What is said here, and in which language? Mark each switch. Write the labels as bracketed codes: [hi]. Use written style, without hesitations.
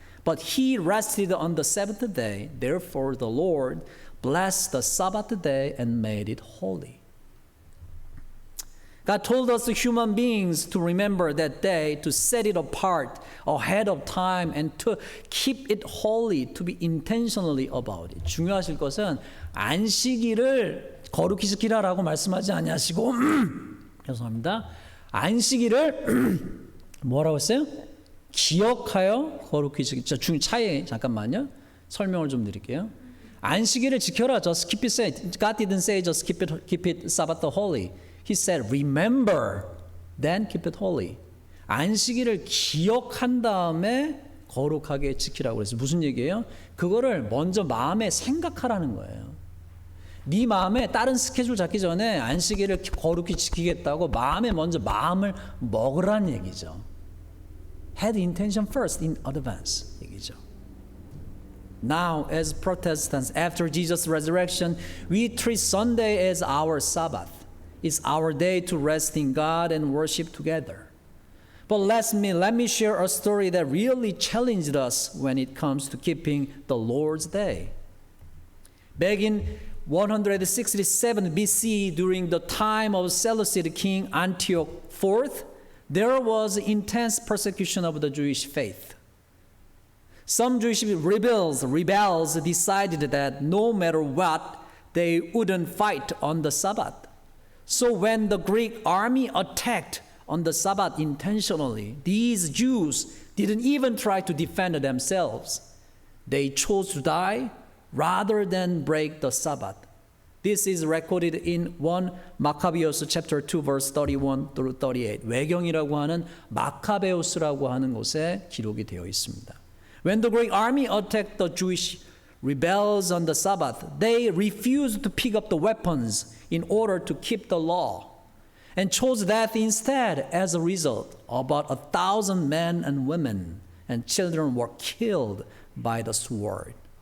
[en] But he rested on the seventh day. Therefore the Lord blessed the Sabbath day and made it holy. God told us, human beings, to remember that day, to set it apart ahead of time, and to keep it holy, to be intentionally about it. [ko] 중요하실 것은 안식일을 거룩히 지키라라고 말씀하지 아니하시고 죄송합니다. 안식일을 뭐라고 했어요? 기억하여 거룩히 지키자. 차이 잠깐만요. 설명을 좀 드릴게요. 안식일을 지켜라. [en] Just keep it. God didn't say just keep it Sabbath holy. He said, remember, then keep it holy. [ko] 안식일을 기억한 다음에 거룩하게 지키라고 그랬어요. 무슨 얘기예요? 그거를 먼저 마음에 생각하라는 거예요. 네 마음에 다른 스케줄 잡기 전에 안식일을 거룩히 지키겠다고 마음을 먹으라는 얘기죠. [en] Had intention first in advance [ko] 얘기죠. [en] Now, as Protestants, after Jesus' resurrection, we treat Sunday as our Sabbath. It's our day to rest in God and worship together. But let me share a story that really challenged us when it comes to keeping the Lord's Day. Back in 167 BC, during the time of Seleucid King Antioch IV, there was intense persecution of the Jewish faith. Some Jewish rebels decided that no matter what, they wouldn't fight on the Sabbath. So when the Greek army attacked on the Sabbath intentionally, these Jews didn't even try to defend themselves. They chose to die rather than break the Sabbath. This is recorded in 1 Maccabeus chapter 2 verse 31 through 38. [ko] 외경이라고 하는 마카베우스라고 하는 곳에 기록이 되어 있습니다. [en] When the Greek army attacked the Jewish rebels on the Sabbath, they refused to pick up the weapons in order to keep the law and chose death instead. As a result, about 1,000 men and women and children were killed by the sword.